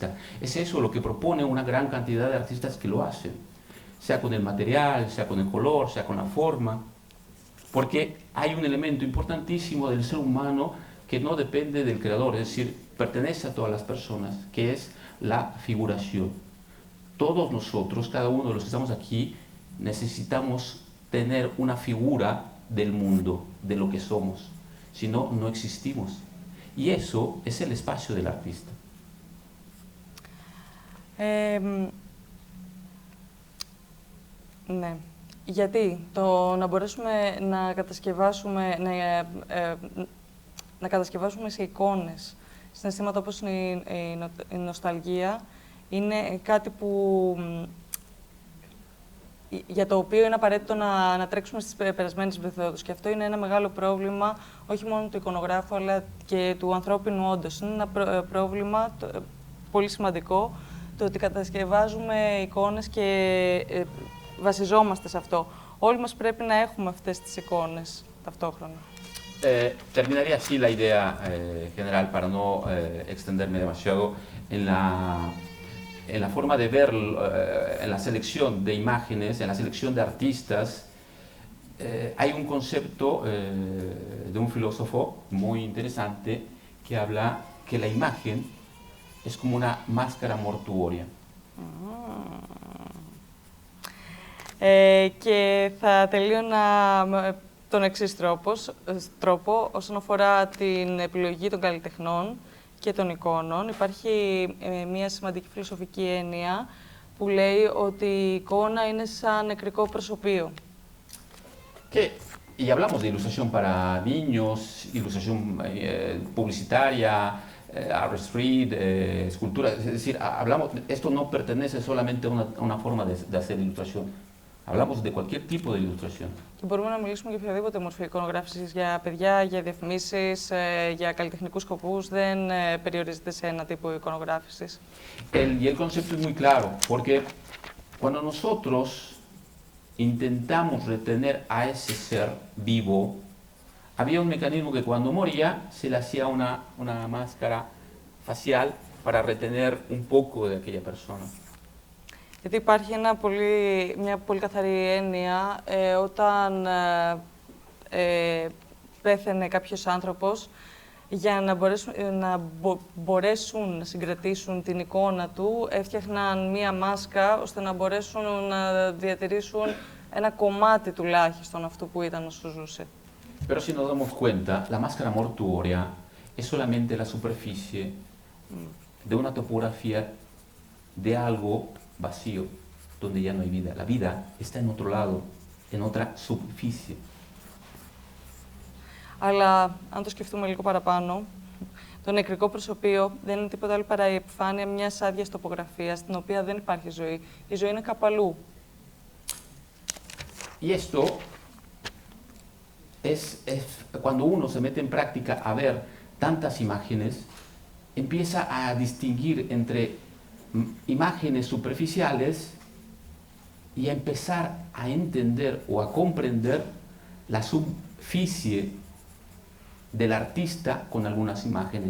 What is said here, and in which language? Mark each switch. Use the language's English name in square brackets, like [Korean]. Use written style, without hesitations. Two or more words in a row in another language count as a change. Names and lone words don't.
[Spanish] Es eso lo que propone una gran cantidad de artistas que lo hacen, sea con el material, sea con el color, sea con la forma, porque hay un elemento importantísimo del ser humano que no depende del creador, es decir, pertenece a todas las personas, que es la figuración. Todos nosotros, cada uno de los que estamos aquí, necesitamos tener una figura del mundo, de lo que somos. Si no, no existimos. Y eso es el espacio del artista. [Greek] Ναι. Γιατί να μπορέσουμε να κατασκευάσουμε σε εικόνες συναισθήματα όπως είναι η νοσταλγία, είναι κάτι για το οποίο είναι απαραίτητο να τρέξουμε στις περασμένες μεθόδους. Και αυτό είναι ένα μεγάλο πρόβλημα, όχι μόνο του εικονογράφου, αλλά και του ανθρώπινου όντως. Είναι ένα πρόβλημα πολύ σημαντικό, το ότι κατασκευάζουμε εικόνες και βασιζόμαστε σε αυτό. Όλοι μας πρέπει να έχουμε αυτές τις εικόνες ταυτόχρονα. [Spanish] Terminaría así la idea general para no extenderme demasiado en la forma de ver, en la selección de imágenes, en la selección de artistas. Hay un concepto de un filósofo muy interesante que habla que la imagen es como una máscara mortuoria. [Greek] Και θα τελείωνα τον εξής τρόπο όσον αφορά την επιλογή των καλλιτεχνών και των εικόνων. Υπάρχει μια σημαντική φιλοσοφική έννοια που λέει ότι η εικόνα είναι σαν νεκρικό προσωπείο. [Spanish] Y hablamos de ilustración para niños, ilustración publicitaria, [English] art street, [Spanish] escultura. Es decir, esto no pertenece solamente a una forma de hacer ilustración. Hablamos de cualquier tipo de ilustración. [Greek] Και μπορούμε να μιλήσουμε για οποιαδήποτε μορφή εικονογράφησης για παιδιά, για διαφημίσεις, για καλλιτεχνικούς σκοπούς. Δεν περιορίζεται σε ένα τύπο εικονογράφησης. [Spanish] Y el concepto es muy claro, porque cuando nosotros intentamos retener a ese ser vivo, había un mecanismo que cuando moría se le hacía una máscara facial para retener un poco de aquella persona. [Greek] Γιατί υπάρχει μια πολύ καθαρή έννοια όταν πέθαινε κάποιος άνθρωπος, για να μπορέσουν να συγκρατήσουν την εικόνα του, έφτιαχναν μία μάσκα ώστε να μπορέσουν να διατηρήσουν ένα κομμάτι τουλάχιστον αυτού που ήταν όσο ζούσε. [Spanish] Pero si nos damos cuenta, la máscara mortuoria es solamente la superficie de una topografía de algo vacío, donde ya no hay vida. La vida está en otro lado, en otra superficie. [Greek] Αλλά αν το σκεφτούμε λίγο παραπάνω, το νεκρικό προσωπείο δεν είναι τίποτα άλλο παρά η επιφάνεια μιας άδειας τοπογραφίας, στην οποία δεν υπάρχει ζωή. Η ζωή είναι κάπου αλλού. [Spanish] Y esto es cuando uno se mete en práctica a ver tantas imágenes, empieza a distinguir entre imágenes superficiales y a empezar a entender o a comprender la superficie del artista con algunas imágenes.